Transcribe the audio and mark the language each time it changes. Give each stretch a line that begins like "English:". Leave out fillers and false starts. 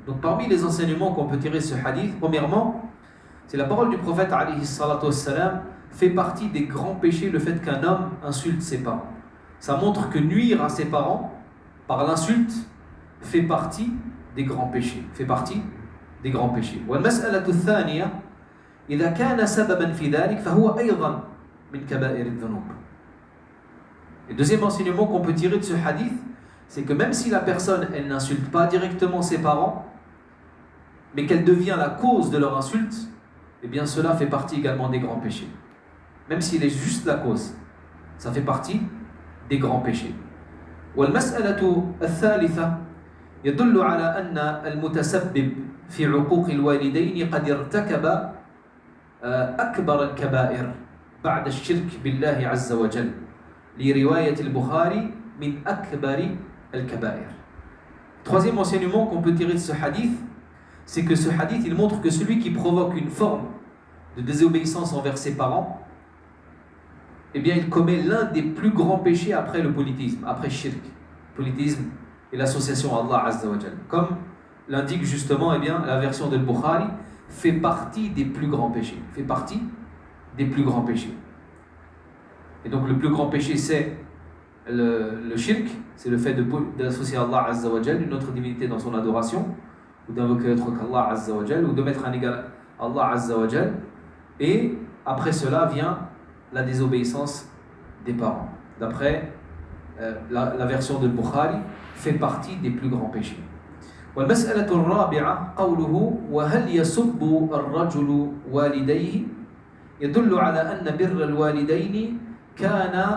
French: Donc parmi les enseignements qu'on peut tirer de ce hadith, premièrement, c'est la parole du prophète alayhi salatu wassalam fait partie des grands péchés le fait qu'un homme insulte ses parents. Ça montre que nuire à ses parents par l'insulte fait partie des grands péchés. Fait partie des grands péchés.
Arabic: والمسألة الثانية إذا كان سببا في ذلك فهو أيضا من كبائر الذنوب.
French: Le deuxième enseignement qu'on peut tirer de ce hadith, c'est que même si la personne, elle n'insulte pas directement ses parents, mais qu'elle devient la cause de leur insulte, eh bien cela fait partie également des grands péchés. Même s'il est juste la cause, ça fait partie des grands péchés.
Arabic: والمسألة الثالثة يدل على أن المتسبب في عقوق الوالدين قد ارتكب أكبر الكبائر بعد الشرك بالله عز وجل لرواية البخاري من أكبر الكبائر.
French: Troisième enseignement qu'on peut tirer de ce hadith, c'est que ce hadith il montre que celui qui provoque une forme de désobéissance envers ses parents, eh bien il commet l'un des plus grands péchés après le polythéisme, après shirk. Le polythéisme et l'association à Allah Azza wa Jal. Comme l'indique justement eh bien, la version de Bukhari, fait partie des plus grands péchés. Fait partie des plus grands péchés. Et donc le plus grand péché c'est le shirk, c'est le fait d'associer Allah Azza wa Jal, une autre divinité dans son adoration, ou d'invoquer autre qu'Allah Azza wa Jal, ou de mettre un égal à Allah Azza wa Jal. Et après cela vient la désobéissance des parents. D'après la version de Bukhari, fait partie des plus grands péchés.
Arabic: والمسألة الرابعة قوله وهل يسب الرجل والديه يدل على أن بر الوالدين كان